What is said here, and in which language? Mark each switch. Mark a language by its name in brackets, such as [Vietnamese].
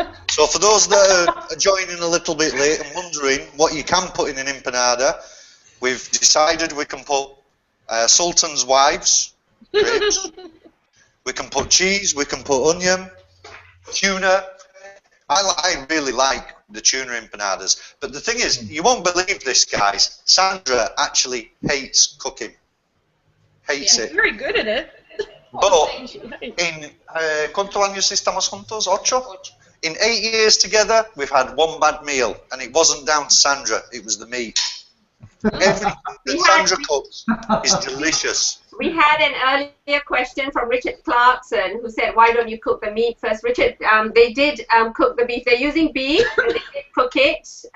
[English] So for those that are joining a little bit late and wondering what you can put in an empanada, we've decided we can put Sultan's wives, grapes. We can put cheese, we can put onion, tuna. I really like the tuna empanadas. But the thing is, you won't believe this, guys. Sandra actually hates cooking. Hates it. Very good at it. But in [Spanish] ¿cuántos años estamos juntos? [English] 8? In 8 years together, we've had one bad meal, and it wasn't down to Sandra. It was the meat. Everything that Sandra cooks is delicious. We had an earlier question from Richard Clarkson, who said, "Why don't you cook the meat first?" Richard, they did cook the beef. They're using beef, and they did cook it.